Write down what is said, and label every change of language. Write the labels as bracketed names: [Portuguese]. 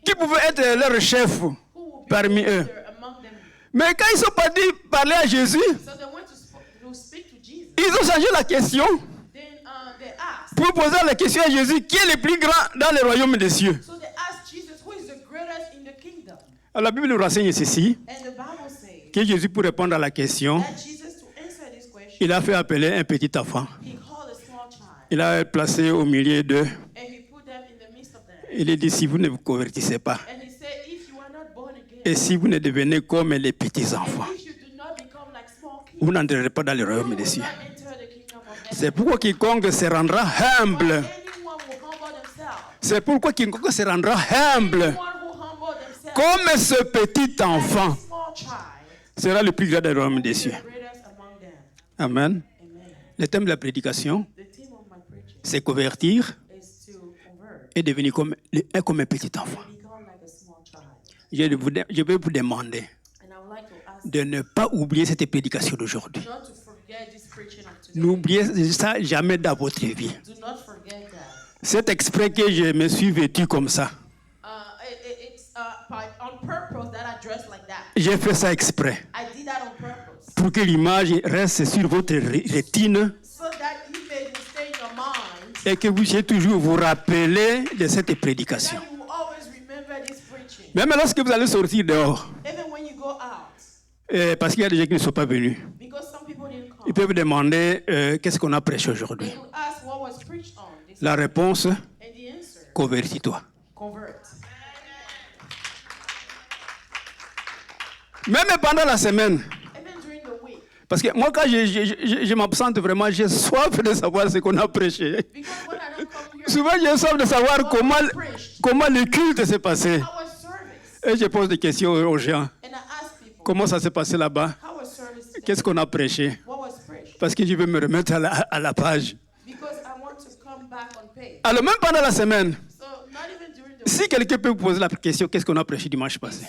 [French] qui pouvait être leur chef [English] who would be [French] parmi [English] the [French] eux. [English] leader among them. [French] Mais quand ils sont partis parler à Jésus, [English] So they went to speak to Jesus. [French] ils ont changé la question [English] Then they asked. [French] pour poser la question à Jésus, qui est le plus grand dans le royaume des cieux? [English] So they asked Jesus, who is the greatest in the kingdom? [French] Alors, la Bible nous renseigne ceci, [English] And the Bible says [French] que Jésus, pour répondre à la question, [English] that Jesus, to answer this question, [French] il a fait appeler un petit enfant. [English] he called a small child [French] Il a placé au milieu d'eux. [English] and he put them in the midst of them. [French] Il a dit, si vous ne vous convertissez pas, [English] And he said, if you are not born again, [French] et si vous ne devenez comme les petits enfants, [English] and if you do not become like small kids, [French] vous n'entrerez pas dans le [English] you [French] royaume [English] will [French] des [English] not [French] cieux. [English] enter the kingdom of heaven. [French] C'est pourquoi quiconque se rendra humble. [English] But anyone who humble themselves, [French] C'est pourquoi quiconque se rendra humble, [English] anyone who humble themselves, [French] comme ce petit enfant, [English] like a small child, [French] sera le plus grand des royaumes des cieux. [English] the greatest among them. [French] Amen. [English] Amen. [French] Le thème de la prédication, [English] The theme of my preaching [French] c'est convertir [English] is to convert [French] et devenir comme un petit enfant. [English] and become like a small child. [French] je vais vous demander [English] And I would like to ask [French] de ne pas oublier cette prédication d'aujourd'hui. [English] not to forget this preaching of today. [French] N'oubliez ça jamais dans votre vie. [English] Do not forget that. [French] C'est exprès que je me suis vêtu comme ça. [English] It's on purpose that I dress like that. [French] J'ai fait ça exprès [English] I did that on purpose. [French] pour que l'image reste sur votre rétine [English] So that image will stay in your mind. [French] et que vous puissiez toujours vous rappeler de cette prédication. [English] That you will always remember this preaching. [French] Même lorsque vous allez sortir dehors, [English] Even when you go out. [French] parce qu'il y a des gens qui ne sont pas venus, [English] Because some people didn't come. [French] ils peuvent demander qu'est-ce qu'on a prêché aujourd'hui. [English] They would ask what was preached on. This [French] La réponse, [English] and the answer, [French] convertis-toi. [English] convert. [French] Même pendant la semaine, [English] Even during the week. [French] parce que moi quand je m'absente vraiment, j'ai soif de savoir ce qu'on a prêché. [English] Because when I don't come here, [French] Souvent j'ai soif de savoir comment le culte s'est passé. [English] how was service? [French] Et je pose des questions aux gens. [English] And I ask people, [French] Comment ça s'est passé là-bas? [English] how was service today? [French] Qu'est-ce qu'on a prêché? [English] What was preached? [French] Parce que je veux me remettre à la page. [English] Because I want to come back on page. [French] Alors même pendant la semaine, [English] So not even during the [French] si [English] week, [French] quelqu'un peut vous poser la question, qu'est-ce qu'on a prêché dimanche passé?